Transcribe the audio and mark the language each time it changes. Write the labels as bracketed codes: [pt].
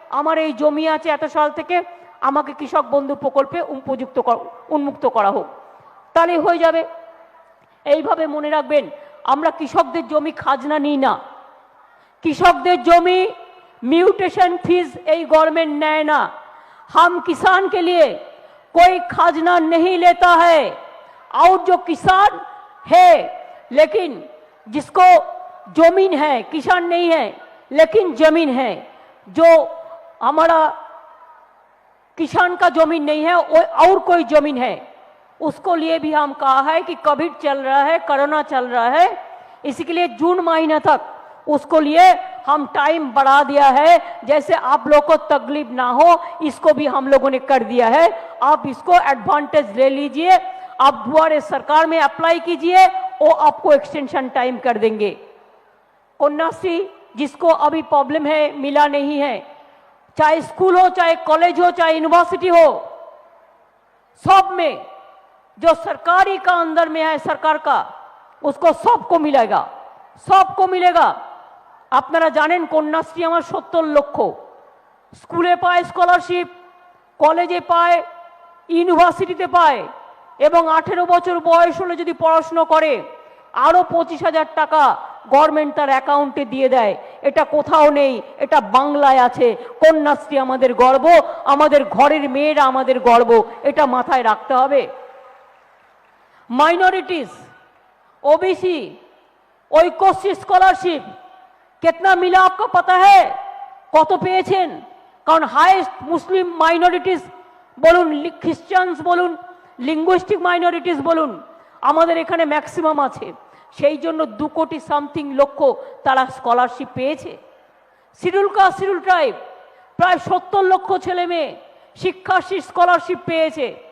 [bn] আমার এই জমি আছে এত সাল থেকে, আমাকে কৃষক বন্ধু প্রকল্পে উন্মুক্ত করা হোক, তাহলে হয়ে যাবে। এইভাবে মনে রাখবেন, আমরা কৃষকদের জমি খাজনা নিই না, कृषकদের जमी म्यूटेशन फीस यही गवर्नमेंट नेय ना। [hi] हम किसान के लिए कोई खाजना नहीं लेता है। और जो किसान है लेकिन जिसको जमीन है, किसान नहीं है लेकिन जमीन है, जो हमारा किसान का जमीन नहीं है और कोई जमीन है, उसको लिए भी हम कहा है कि कोविड चल रहा है, कोरोना चल रहा है, इसके लिए जून महीना तक उसको लिए हम टाइम बढ़ा दिया है। जैसे आप लोग को तकलीफ ना हो, इसको भी हम लोगों ने कर दिया है। आप इसको एडवांटेज ले लीजिए, आप दुआरे सरकार में अप्लाई कीजिए, वो आपको एक्सटेंशन टाइम कर देंगे। कन्याश्री जिसको अभी प्रॉब्लम है, मिला नहीं है, चाहे स्कूल हो, चाहे कॉलेज हो, चाहे यूनिवर्सिटी हो, सब में जो सरकारी का अंदर में है सरकार का, उसको सबको मिलेगा, सबको मिलेगा। [bn] আপনারা জানেন কন্যাশ্রী আমার 70 লক্ষ, স্কুলে পায় স্কলারশিপ, কলেজে পায়, ইউনিভার্সিটিতে পায়, এবং 18 বছর বয়স হলে যদি পড়াশোনা করে আরো 25,000 টাকা গভর্নমেন্ট তার অ্যাকাউন্টে দিয়ে দেয়। এটা কোথাও নেই, এটা বাংলায় আছে। কন্যাশ্রী আমাদের গর্ব, আমাদের ঘরের মেয়েরা আমাদের গর্ব, এটা মাথায় রাখতে হবে। [hi] মাইনরিটিস, ओबीसी, ঐক্যশ্রী স্কলারশিপ कितना मिला आपको पता है? [bn] কত পেয়েছেন? কারণ হাইয়েস্ট মুসলিম মাইনরিটিস বলুন, খ্রিস্টানস বলুন, লিঙ্গুইস্টিক মাইনরিটিস বলুন, আমাদের এখানে ম্যাক্সিমাম আছে, সেই জন্য 2 কোটি সামথিং লক্ষ তারা স্কলারশিপ পেয়েছে। শিডিউল কাস্ট, শিডিউল ট্রাইব প্রায় 70 লক্ষ ছেলে মেয়ে শিক্ষাশ্রী স্কলারশিপ পেয়েছে।